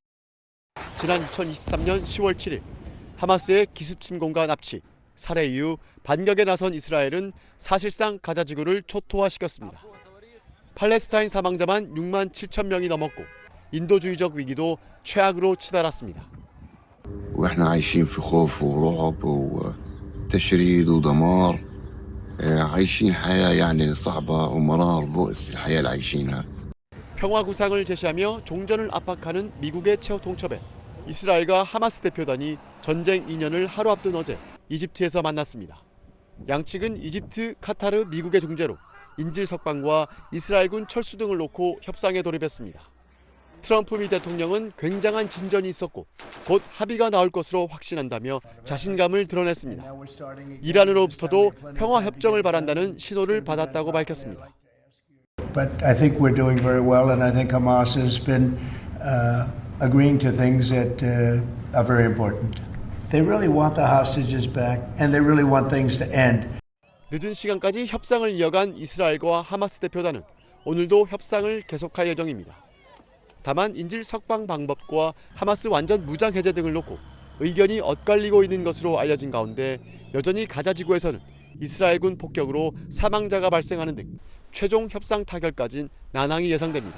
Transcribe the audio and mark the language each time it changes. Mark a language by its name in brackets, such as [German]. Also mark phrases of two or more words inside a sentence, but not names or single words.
[Korean] 지난 2023년 10월 7일 하마스의 기습 침공과 납치, 살해 이후 반격에 나선 이스라엘은 사실상 가자지구를 초토화시켰습니다. 팔레스타인 사망자만 6만 7천 명이 넘었고 인도주의적 위기도 최악으로 치달았습니다. [Arabic] واحنا عايشين في خوف ورعب وتشريد ودمار عايشين حياة يعني صعبة ومرار بؤس الحياة اللي عايشينها. [Korean] 평화 구상을 제시하며 종전을 압박하는 미국의 최후 통첩에 이스라엘과 하마스 대표단이 전쟁 2년을 하루 앞둔 어제 이집트에서 만났습니다. 양측은 이집트, 카타르, 미국의 중재로 인질 석방과 이스라엘군 철수 등을 놓고 협상에 돌입했습니다. 트럼프 미 대통령은 굉장한 진전이 있었고 곧 합의가 나올 것으로 확신한다며 자신감을 드러냈습니다. 이란으로부터도 평화 협정을 바란다는 신호를 받았다고 밝혔습니다. [English] But I think we're doing very well, and I think Hamas has been agreeing to things that are very important. They really want the hostages back, and they really want things to end. [Korean] 늦은 시간까지 협상을 이어간 이스라엘과 하마스 대표단은 오늘도 협상을 계속할 예정입니다. 다만 인질 석방 방법과 하마스 완전 무장 해제 등을 놓고 의견이 엇갈리고 있는 것으로 알려진 가운데 여전히 가자 지구에서는 이스라엘군 폭격으로 사망자가 발생하는 등 최종 협상 타결까진 난항이 예상됩니다.